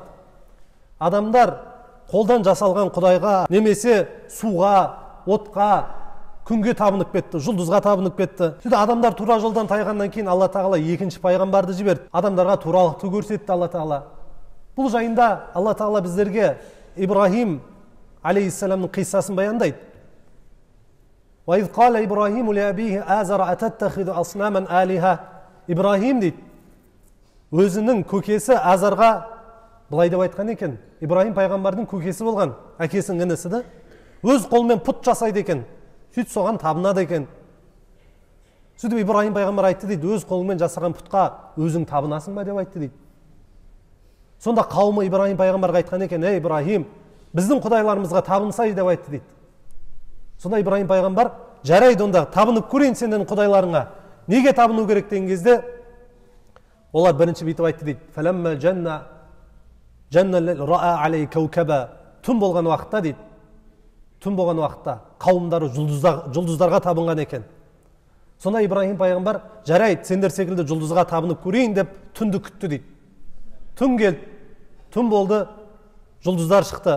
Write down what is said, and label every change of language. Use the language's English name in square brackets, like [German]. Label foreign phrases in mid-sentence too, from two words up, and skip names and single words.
[Kazakh] Адамдар қолдан жасалған құдайға, немесе суға, отқа, күнге табынып кетті, жұлдызға табынып кетті. Сөйтіп адамдар тура жолдан тайғаннан кейін Алла тағала екінші пайғамбарды жіберді. Адамдарға туралықты көрсетті Алла тағала. Бұл жайында Алла тағала біздерге Ибрахим алейхиссаламның қиссасын баяндайды. [Arabic] وَإِذْ قَالَ إِبْرَاهِيمُ لِأَبِيهِ آزَرَ أَتَتَّخِذُ أَصْنَامًا آلِهَةً. [Kazakh] Ибрахим дейді, өзінің көкесі Азарға былай деп айтқан екен. Ибрахим пайғамбардың көкесі болған, әкесінің інісі де. Өз қолымен пұт жасайды екен. Сөйтіп соған табынады екен. Сөйтіп Ибрахим пайғамбар айтты дейді, өз қолымен жасаған пұтқа өзің табынасың ба деп айтты дейді. Сонда қауымы Ибрахим пайғамбарға айтқан екен: Ибрахим, біздің құдайларымызға табынсай деп айтты дейді. Сонда Ибрахим пайғамбар жарайды онда табынып көрейін сендердің құдайларыңа. Неге табыну керек деген кезде олар бірінші бүйтіп айтты дейді. [Arabic] فلما جن رأى عليه كوكبا. [Kazakh] Түн болған уақытта дейді. Түн болған уақытта қауымдары жұлдыздарға табынған екен. Сонда Ибрахим пайғамбар жарайды сендер секілді жұлдызға табынып көрейін деп түнді күтті дейді. Түн келді, түн болды, жұлдыздар шықты.